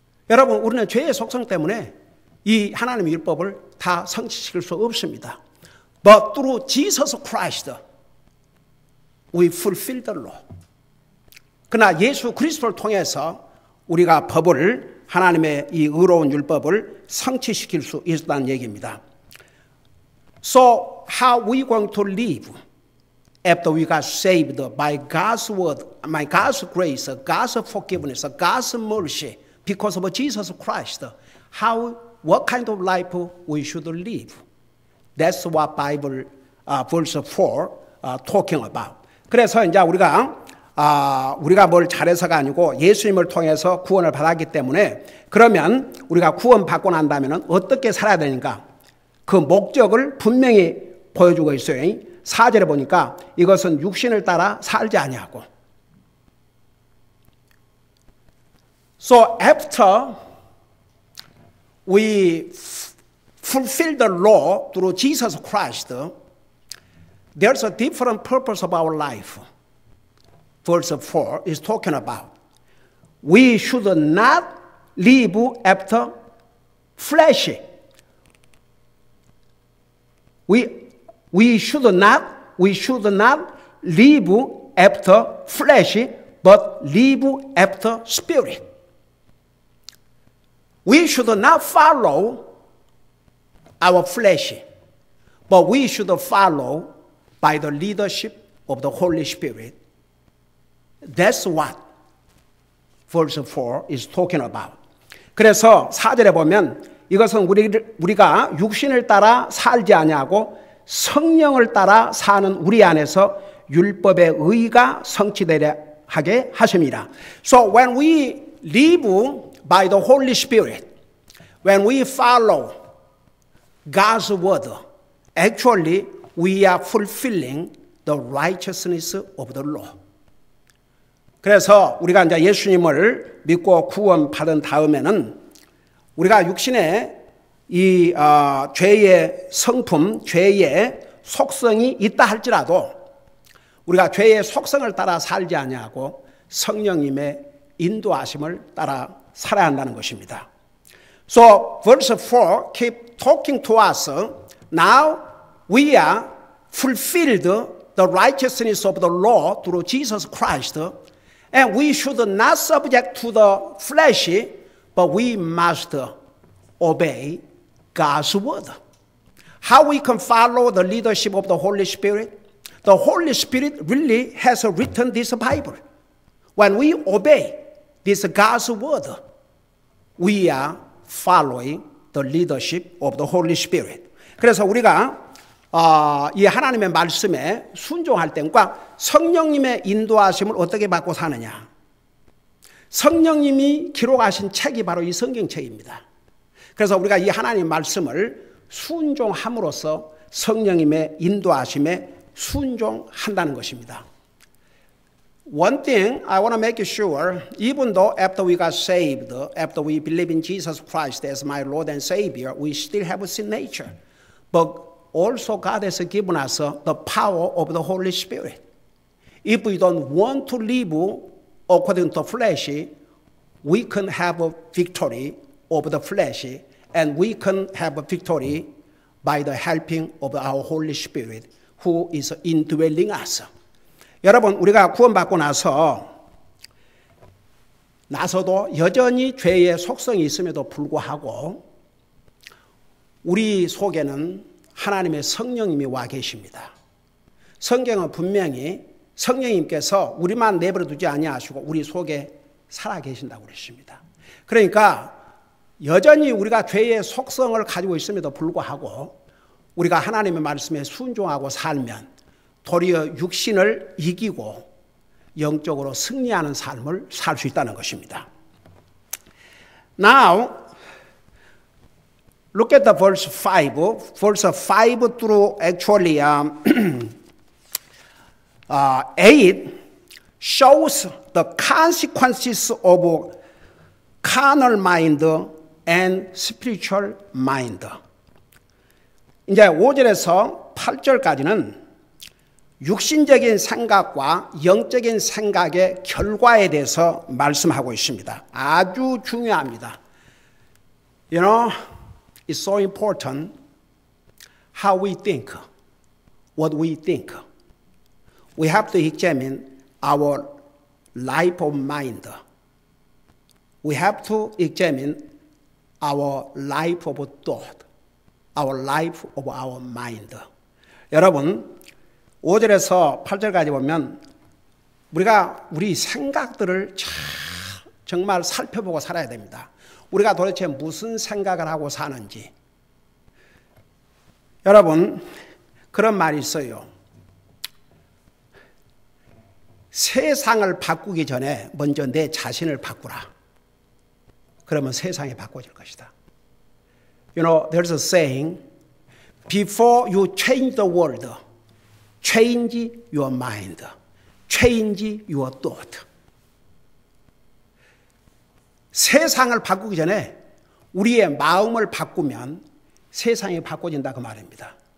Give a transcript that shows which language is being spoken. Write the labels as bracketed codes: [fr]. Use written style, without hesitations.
[ko] 여러분, 우리는 죄의 속성 때문에 이 하나님의 율법을 다 성취시킬 수 없습니다. [en] But through Jesus Christ, we fulfill the law. [ko] 그러나 예수 그리스도를 통해서 우리가 법을 하나님의 이 의로운 율법을 성취시킬 수 있다는 얘기입니다. [en] So how we going to live after we got saved by God's word, by God's grace, God's forgiveness, God's mercy, because of Jesus Christ? What kind of life we should live? That's what Bible verse 4 talking about. [ko] 그래서 이제 우리가 뭘 잘해서가 아니고 예수님을 통해서 구원을 받았기 때문에 그러면 우리가 구원받고 난다면 어떻게 살아야 되는가? 그 목적을 분명히 보여주고 있어요. 4절에 보니까 이것은 육신을 따라 살지 아니하고. [en] So after we fulfill the law through Jesus Christ, there's a different purpose of our life. Verse 4 is talking about we should not live after flesh. We should not live after flesh, but live after spirit. We should not follow our flesh, but we should follow by the leadership of the Holy Spirit. That's what verse 4 is talking about. [ko] 그래서 4절에 보면 이것은 우리가 육신을 따라 살지 아니하고 성령을 따라 사는 우리 안에서 율법의 의가 성취되려 하게 하십니다. [en] So when we live by the Holy Spirit, when we follow God's word, actually we are fulfilling the righteousness of the law. [ko] 그래서 우리가 이제 예수님을 믿고 구원받은 다음에는 우리가 육신에 이 죄의 성품, 죄의 속성이 있다 할지라도 우리가 죄의 속성을 따라 살지 아니하고 성령님의 인도하심을 따라 살아야 한다는 것입니다. [en] So verse 4 keep talking to us. Now we are fulfilled the righteousness of the law through Jesus Christ. And we should not subject to the flesh, but we must obey God's word. How we can follow the leadership of the Holy Spirit? The Holy Spirit really has written this Bible. When we obey this God's word, we are following the leadership of the Holy Spirit. [ko] 그래서 우리가 이 하나님의 말씀에 순종할 때과 성령님의 인도하심을 어떻게 받고 사느냐. 성령님이 기록하신 책이 바로 이 성경책입니다. 그래서 우리가 이 하나님 말씀을 순종함으로써 성령님의 인도하심에 순종한다는 것입니다. [en] One thing I want to make sure, even though after we got saved, after we believe in Jesus Christ as my Lord and Savior, we still have a sin nature. But also God has given us the power of the Holy Spirit. If we don't want to live according to the flesh, we can have a victory over the flesh, and we can have a victory by the helping of our Holy Spirit, who is indwelling us. [ko] 여러분, 우리가 구원받고 나서도 여전히 죄의 속성이 있음에도 불구하고 우리 속에는 하나님의 성령님이 와 계십니다. 성경은 분명히 성령님께서 우리만 내버려 두지 아니하시고 우리 속에 살아 계신다고 그랬습니다. 그러니까 여전히 우리가 죄의 속성을 가지고 있음에도 불구하고 우리가 하나님의 말씀에 순종하고 살면 도리어 육신을 이기고 영적으로 승리하는 삶을 살 수 있다는 것입니다. [en] Now, look at the verse 5. Verse 5 through actually 8 shows the consequences of carnal mind and spiritual mind. [ko] 이제 5절에서 8절까지는 육신적인 생각과 영적인 생각의 결과에 대해서 말씀하고 있습니다. 아주 중요합니다. [en] You know, it's so important how we think, what we think. We have to examine our life of mind. We have to examine our life of thought, our life of our mind. [ko] 여러분, 5절에서 8절까지 보면 우리가 우리 생각들을 정말 살펴보고 살아야 됩니다. 우리가 도대체 무슨 생각을 하고 사는지. 여러분, 그런 말이 있어요. 세상을 바꾸기 전에 먼저 내 자신을 바꾸라. 그러면 세상이 바꿔질 것이다. [en] You know, there's a saying, before you change the world, change your mind. Change your thought. [ko] 세상을 바꾸기 전에 우리의 마음을 바꾸면 세상이 바꿔진다 그 말입니다.